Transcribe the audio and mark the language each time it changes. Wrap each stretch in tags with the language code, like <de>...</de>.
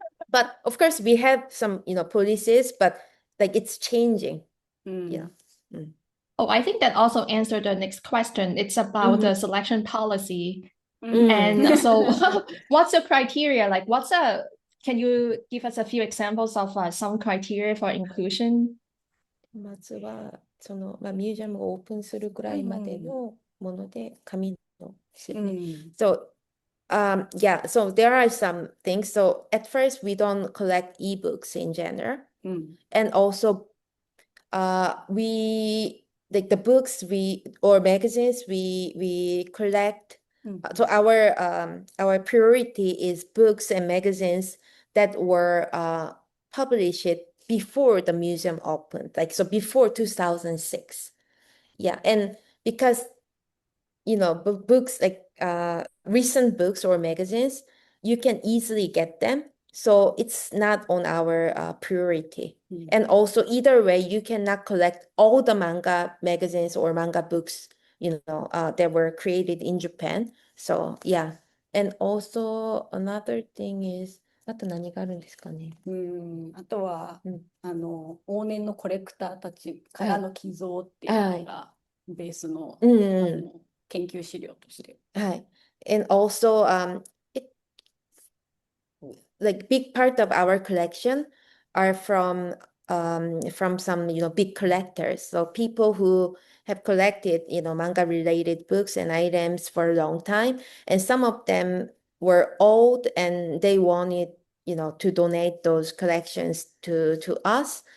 <en>But of course we have some, policies, but like it's changing. Yeah. Oh, I think that also answered the next question. It's about the selection policy. And so what's the criteria? Like can you give us a few examples of some criteria for inclusion?</en> <ja>まずは、ミュージアムをオープンするぐらいまでのもので、紙のですよね。</ja> <en>So, yeah, so there are some things. So at first, we don't collect ebooks in general. And also, we like the books or magazines we collect. So our priority is books and magazines that were published before the museum opened, like so before 2006. Yeah, and because books like recent books or magazines, you can easily get them. So it's not on our priority. And also either way, you cannot collect all the manga magazines or manga books, that were created in Japan. So yeah. And also another thing is,</en> <ja>あと何があるんですかね。あとは、往年のコレクターたちからの寄贈っていうのがベースの、研究資料として。</ja> <en>And also, like big part of our collection are from some big collectors. So people who have collected manga related books and items for a long time, and some of them were old and they wanted to donate those collections to us.</en>